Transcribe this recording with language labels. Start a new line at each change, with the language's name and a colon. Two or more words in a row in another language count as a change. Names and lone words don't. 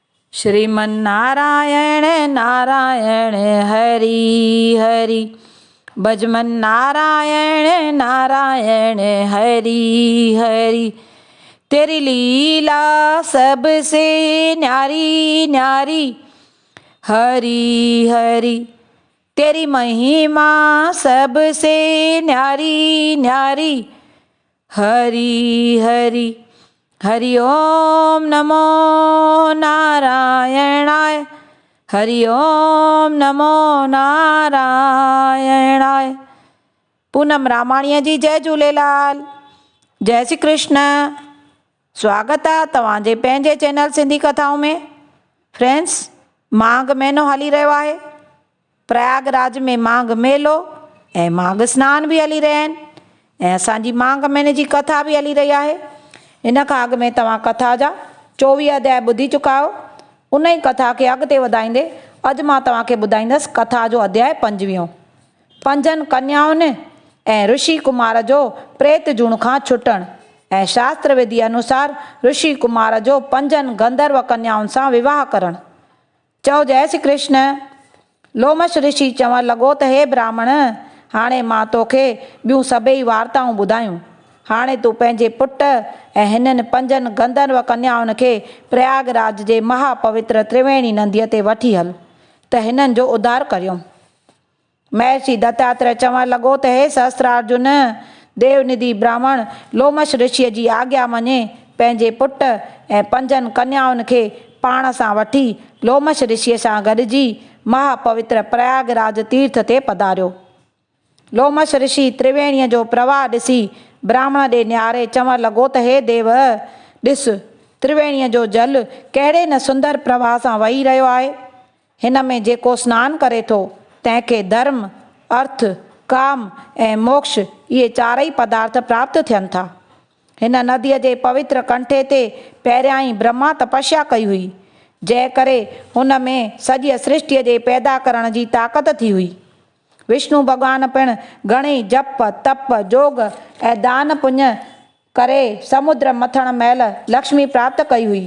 Hindi: श्रीमन्नारायण नारायण हरि हरि, भजमन नारायण नारायण हरि हरि। तेरी लीला सबसे न्यारी न्यारी हरि हरि, तेरी महिमा सबसे न्यारी न्यारी हरि हरि।
Sanskrit: हरि ओम नमो नारायणाय, हरि ओम नमो नारायणाय।
Sindhi: पूनम रामाणीअ जी जय झूलेलाल, जय श्री कृष्ण। स्वागत आहे तव्हांजे पंहिंजे चैनल सिंधी कथाऊं में। फ्रेंड्स, माघ महीनो हली रहियो आहे। प्रयागराज में माघ मेलो ऐं माघ सनान बि हली रहिया आहिनि ऐं असांजी माघ महीने जी कथा बि हली रही आहे। इन खां अॻु में तव्हां कथा जा 24 अध्याय ॿुधी चुका आहियो। उन ई कथा खे अॻिते वधाईंदे अॼु मां तव्हांखे ॿुधाईंदसि कथा जो अध्याय 25। पंजनि कन्याउनि ऐं ऋषि कुमार जो प्रेत जूण खां छुटणु ऐं शास्त्र विधि अनुसार ऋषि कुमार जो 5 गंधर्व कन्याउनि सां विवाह करणु। चओ जय श्री कृष्ण। लोमश ऋषि चवणु लॻो त हे ब्राह्मण, हाणे मां तोखे ॿियूं सभई वार्ताऊं ॿुधायूं। हाणे तूं पंहिंजे पुट ऐं हिननि 5 गंधर्व कन्याउनि खे प्रयागराज जे महापवित्र त्रिवेणी नदीअ ते वठी हल त हिननि जो उद्धार करियो। महर्षि दत्तात्रेय चवणु लॻो त हे सहस्त्रार्जुन, देवनिधि ब्राह्मण लोमश ऋषिअ जी आज्ञा मञे पंहिंजे पुट ऐं 5 कन्याउनि खे पाण सां वठी लोमश ऋषिअ सां गॾिजी महापवित्र प्रयागराज तीर्थ ते पधारियो। लोमश ऋषि त्रिवेणीअ जो प्रवाह ॾिसी ब्राह्मण ॾे निहारे चवणु लॻो त हे देव, ॾिस त्रिवेणीअ जो जल कहिड़े न सुंदर प्रवाह सां वही रहियो आहे। हिन में जेको सनानु करे थो तंहिंखे धर्म, अर्थ, काम ऐं मोक्ष इहे 4 पदार्थ प्राप्त थियनि था। हिन नदीअ जे पवित्र कंठे ते पहिरियां ई ब्रह्मा तपस्या कई हुई, जंहिं करे हुन में सॼी सृष्टिअ जे पैदा करण जी ताक़त थी हुई। विष्णु भॻवान पिणु घणेई जप, तप, जोग ऐं दान पुञ करे समुद्र मथण महिल लक्ष्मी प्राप्त कई हुई।